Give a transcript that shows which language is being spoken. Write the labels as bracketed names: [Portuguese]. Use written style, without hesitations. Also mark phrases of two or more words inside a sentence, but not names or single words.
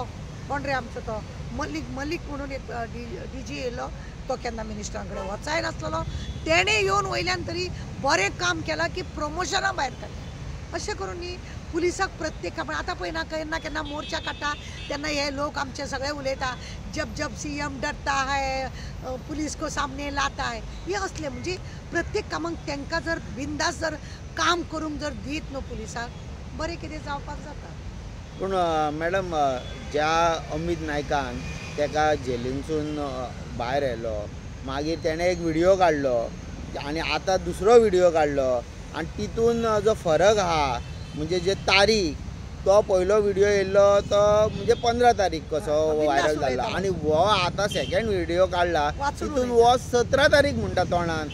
[Konkani] कोण रे आमचो तो मलीक म्हणून एक DG येयलो, तो केन्ना मिनिस्टरा कडेन वचाय नासलेलो. तेणें येवन वयल्यान तरी बरें काम केलां की प्रमोशनां भायर काडलें. अशें करून न्ही पुलिसाक प्रत्येक काम. आतां पळय ना, केन्ना केन्ना मोर्चा काडटा तेन्ना हे लोक आमचे सगळे उलयता, [Hindi] जब CM डरता है, पुलीस को सामने लाता है, [Konkani] हे असले. म्हणजे प्रत्येक कामाक तांकां जर बिंदास जर काम करूंक जर दीत न्हू पुलिसाक, बरें कितें जावपाक जाता. पूण मॅडम, ज्या अमित नायकान ताका जेलींतसून भायर येयलो, मागीर तेणें एक व्हिडियो काडलो आनी आतां दुसरो व्हिडियो काडलो आनी तितून जो फरक आहा म्हणजे जे तारीख, तो पयलो व्हिडियो येयल्लो तो म्हणजे 15 तारीख कसो व्हायरल जाल्लो आनी हो आतां [English] second video [Konkani] काडला तितून हो 17 तारीख म्हणटा तोंडान.